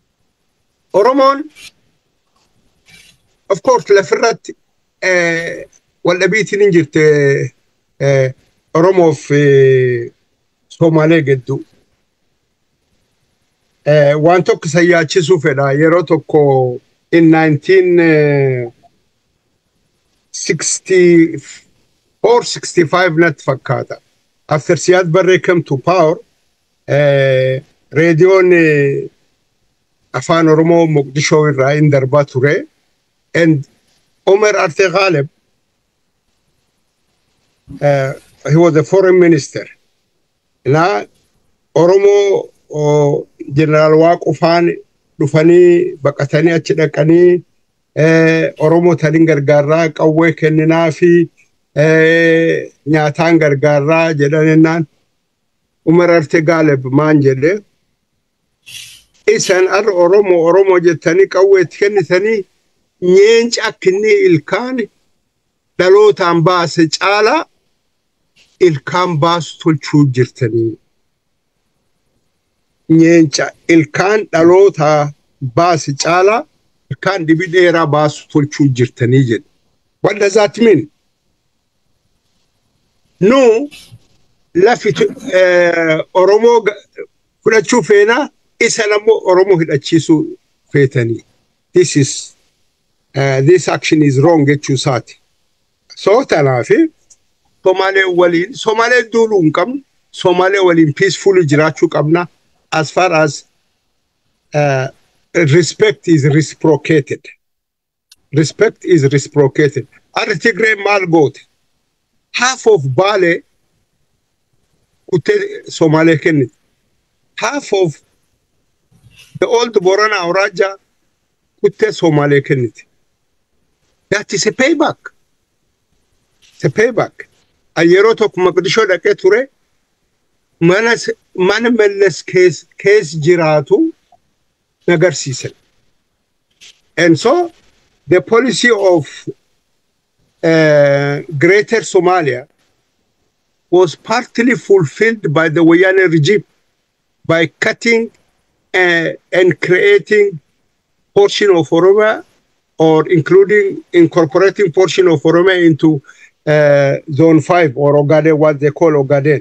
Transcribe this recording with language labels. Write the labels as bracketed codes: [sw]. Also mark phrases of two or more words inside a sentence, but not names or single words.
[om] Oromoon [en] of course [om] lafirratti wal dhabiitiin hin jirte Oromoof Somaalee gidduu. Waan tokko isa yaachisuu fedha yeroo tokko in 1964-65 natti fakkaata. [en] After Siad Barre came to power, [om] raadiyoon afaan Oromoo Mogadishoo irraa hin darbaa ture, [en] and Omar Arte Ghalib, he was the foreign minister. [om] Na Oromoo General Waaqufaan dhufanii baqatanii achi dhaqanii Oromoo taliin gargaarraa qawwee kenninaa fi nyaataan gargaarraa jedhanennaan Umar Arte Ghalib maan jedhe isan ar Oromoo jettanii qawweetti kennitanii nyeenca akkinni ilkaan dhalootaan baase caalaa ilkaan baasu tolchuu jirtanii. Nyeenca ilkaan dhaloota baase caalaa ilkaan dibi dheeraa baasu tolchuu jirtanii jedhe. [en] What does that mean? No, [om] lafi Oromoo fudhachuu feenaa isan ammoo Oromoo hidhachiisuu feetanii. [en] This action is wrong [om] jechuu isaati. So tanaafi Somaalee duuluu hin qabnu, Somaalee waliin peacefully jiraachuu qabna. [en] As far as respect is reciprocated. Respect is reciprocated. [om] Arri Tigree maal goote? [en] Half of [om] Bale kutte Somaalee kennite. [en] Half of the old [om] Borana Auraja kutte Somaalee kennite. [en] That is a payback. It's a payback. [om] Yeroo tokko Mogadishoo dhaqee ture. Mana Mellis case jiraatu nagarsiisan. [en] And so the policy of Greater Somalia was partly fulfilled by the Wayane regime by cutting and creating portion of Oromia or incorporating portion of Oromia into Zone 5 or Ogaden, what they call Ogaden.